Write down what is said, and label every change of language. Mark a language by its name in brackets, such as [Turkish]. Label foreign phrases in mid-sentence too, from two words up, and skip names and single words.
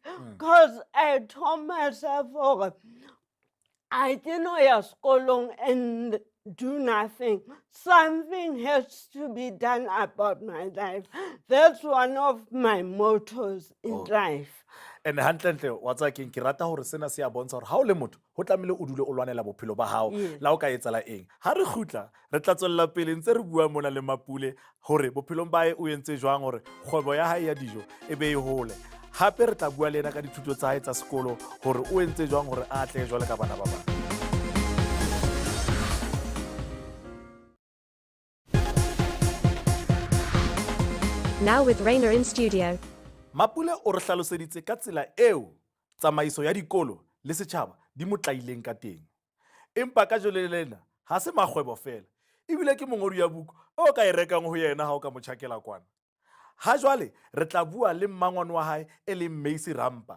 [English] Because I told myself, okay, I didn't know school and do nothing. Something has to be done about my life. That's one of my mottos in life. [Southern Sotho] And hantle wa tsa keng ke rata hore sena se a bontsha hore ha o le motho ho tlamile o dule o lwanela bophelo ba hao la o ka etsala eng ha re khutla re tla tswella pele ntse re bua mona le Mapule hore bophelong ba hae o entse jwang hore kgwebo ya hae ya dijo e be e hole hape re tla bua le ena ka dithuto tsa hae tsa sekolo hore o entse jwang hore a tle jwale ka bana ba bang. [English] Now with Rainer in studio. [Southern Sotho] Mapule o re hlaloseditse ka tsela eo tsamaiso ya dikolo le setjhaba di motlaileng ka teng. Empa ka jole lena ha se magwebo fela. Ebile ke mongodi ya buku o ka e rekang ho yena ha o ka motjhakela kwana. Ha jwale re tla bua le mmangwane wa hae e leng Macy Rampa.